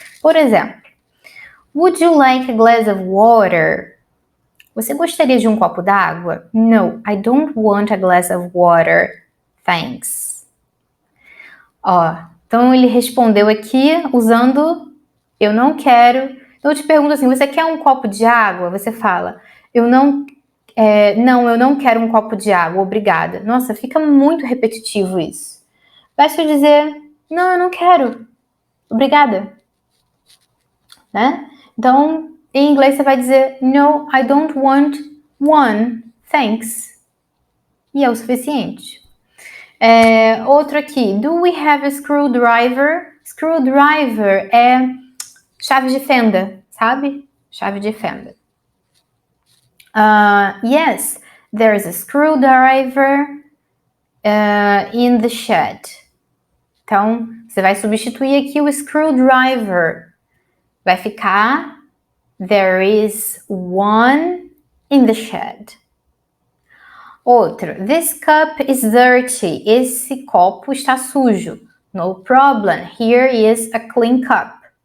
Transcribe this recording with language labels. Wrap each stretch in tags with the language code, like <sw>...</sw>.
<pt>Por exemplo,</pt> <en>would you like a glass of water?</en> <pt>Você gostaria de um copo d'água?</pt> <en>No, I don't want a glass of water. Thanks.</en> <pt>Então ele respondeu aqui usando eu não quero. Então eu te pergunto assim, você quer um copo de água? Você fala, não, eu não quero um copo de água, obrigada. Nossa, fica muito repetitivo isso. Basta eu dizer, não, eu não quero, obrigada. Né? Então, em inglês você vai dizer,</pt> <en>no, I don't want one, thanks.</en> <pt>E é o suficiente. Outro aqui,</pt> <en>do we have a screwdriver?</en> <pt>Screwdriver é chave de fenda, sabe? Chave de fenda.</pt> <en>Yes, there's a screwdriver in the shed.</en> <pt>Então, você vai substituir aqui o screwdriver. Vai ficar</pt> <en>there is one in the shed.</en> <pt>Outro,</pt> <en>this cup is dirty.</en> <pt>Esse copo está sujo.</pt> <en>No problem, here is a clean cup.</en>